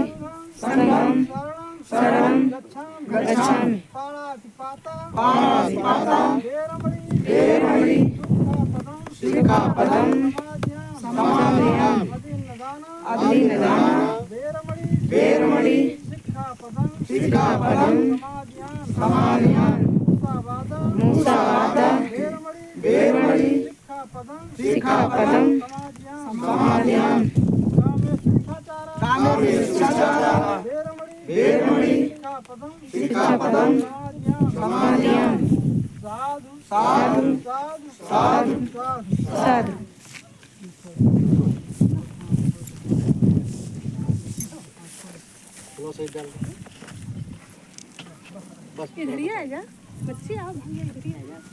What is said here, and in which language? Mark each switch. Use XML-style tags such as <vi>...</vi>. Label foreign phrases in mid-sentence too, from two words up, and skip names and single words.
<pi>संघं शरणं गच्छामि पाणातिपातं वेरमणि सिक्खापदं समादयामि अधीनदानं वेरमणि सिक्खापदं समादयामि मुसावादा वेरमणि सिक्खापदं समादयामि वेरमणि सिक्खापदं समादयामि साधु साधु साधु।</pi> <hi>सही डाल बस इधर ही आ जा बच्चे, आप भैया इधर ही आ</hi>